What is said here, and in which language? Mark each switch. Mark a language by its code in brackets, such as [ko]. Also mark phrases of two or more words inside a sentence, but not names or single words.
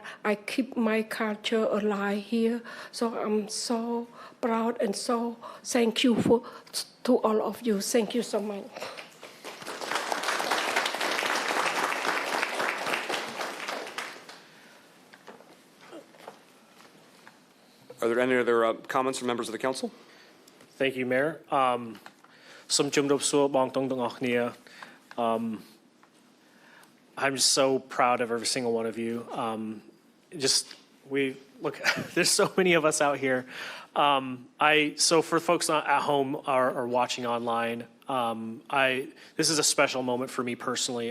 [en] I keep my culture alive here. So I'm so proud and so thank you to all of you. Thank you so much. Are there any other comments from members of the council? Thank you, Mayor. [km] សូមជម្រាបសួរបងប្អូនទាំងអស់គ្នា [en] I'm just so proud of every single one of you. We look. There's so many of us out here. So for folks at home or watching online, this is a special moment for me personally.